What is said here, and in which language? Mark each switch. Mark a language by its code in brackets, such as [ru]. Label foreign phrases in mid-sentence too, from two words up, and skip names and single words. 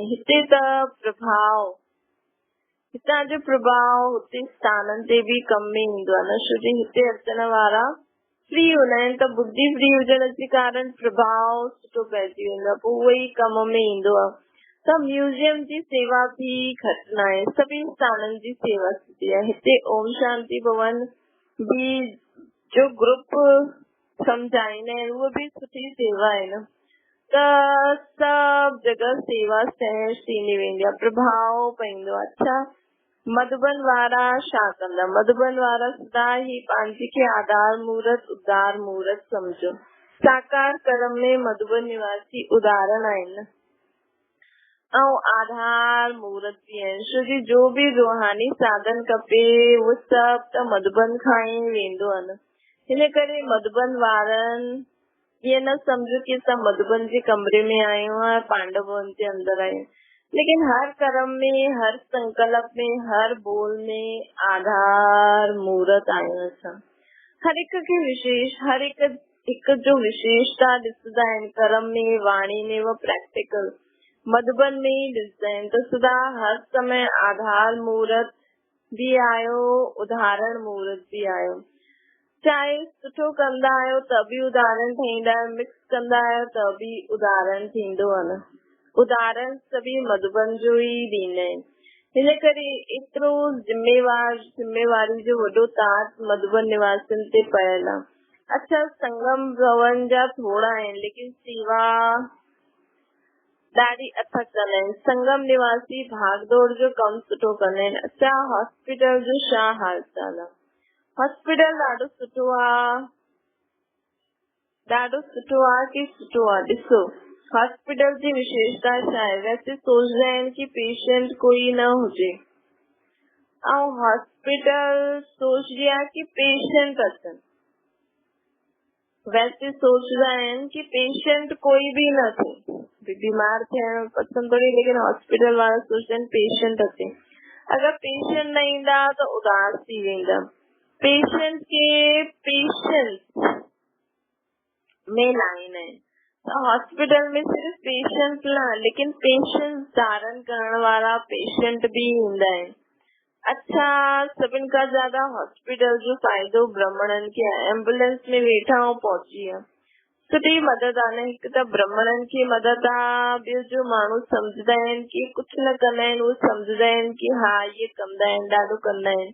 [sd] हिते त प्रभाव, हितां जो प्रभाव हुते स्थाननि ते बि कम में ईंदो आहे न, छो जो हिते अचण वारा फ्री हूंदा आहिनि त बुद्धि फ्री हुजण जे कारण प्रभाव सुठो पइजी वेंदो आहे, पोइ उहो ई कम में ईंदो आहे। त म्यूजियम जी सेवा बि घटि न आहे, सभी स्थाननि जी सेवा सुठी आहे। हिते ओम शांति भवन बि जो ग्रुप सम्झाईंदा आहिनि उहो बि सुठी सेवा आहे न, त सभु जगह सेवा सहज थींदी वेंदी आहे, प्रभाव पवंदो आहे। अच्छा, मधुबन वारा छा कंदा? मधुबन वारा सदा ही पंहिंजे खे आधार मूर्त उदार मूर्त समझो। साकार कर्म में मधुबन निवासी उदाहरण आहिनि ऐं आधार मूर्त बि आहिनि, छो जो बि रूहानी साधन खपे उहो सभु त मधुबन खां ई वेंदो आहे न। हिन करे मधुबन वारनि ये न समझो कि असां मधुबन जे कमरे में आयो है, [hi] पांडव भवन के अंदर आए, [sd] लेकिन हर कर्म में, हर संकल्प में, हर बोल में आधार मूर्त आयो असां। हर एक के विशेष, हर एक जो विशेषता ॾिसंदा आहिनि कर्म में, वाणी में, वो प्रैक्टिकल मधुबन में ही ॾिसंदा आहिनि। त सदा हर समय आधार मूर्त भी आयो, उदाहरण मूर्त भी आयो। चाहे सुठो कंदा आहियो त बि उदाहरण ठहींदा आहियो, मिक्स कंदा आहियो त बि उदाहरण थींदो आहे न। उदाहरण सभी मधुबन जो ई ॾींदा आहिनि। हिन करे एतिरो जिम्मेवारी जो वॾो ताज मधुबन निवासियुनि ते पयल आहे। अच्छा, संगम भवन जा थोड़ा आहिनि, लेकिन सेवा ॾाढी अथक कंदा आहिनि। संगम निवासी भागदौड़ जो कमु सुठो कंदा आहिनि। अच्छा, हॉस्पिटल जो छा हाल चाल आहे? हॉस्पिटल ॾाढो सुठो आहे, कि सुठो आहे। ॾिसो, हॉस्पिटल जी विशेषता छा आहे? वैसे सोचदा आहिनि कि पेशेंट कोई न हुजे, ऐं हॉस्पिटल सोचदी आहे कि पेशेंट अचनि। वैसे सोचदा आहिनि कि पेशेंट कोई भी न थे, बीमार थियण पसंदि करे, लेकिन हॉस्पिटल वारा सोचदा आहिनि पेशेंट अचे। अगर पेशेंट न ईंदा त उदास थी वेंदा। [hi] पेशेंट के पेशेंट में लाइन है, तो हॉस्पिटल में सिर्फ पेशेंट न, [sd] लेकिन पेशेंट धारण करण वाला पेशेंट भी ईंदा आहिनि। अच्छा, सभिनि खां ज्यादा हॉस्पिटल जो फ़ाइदो ब्राह्मणनि खे आहे। एम्बुलेंस में वेठा ऐं पहुची विया, सुठी मदद आहे न। हिकु त ब्राह्मणनि खे मदद आहे, ॿियो जो माण्हू सम्झंदा आहिनि कि कुझु न कंदा आहिनि, उहे सम्झंदा आहिनि कि हा इहे कंदा आहिनि, ॾाढो कंदा आहिनि।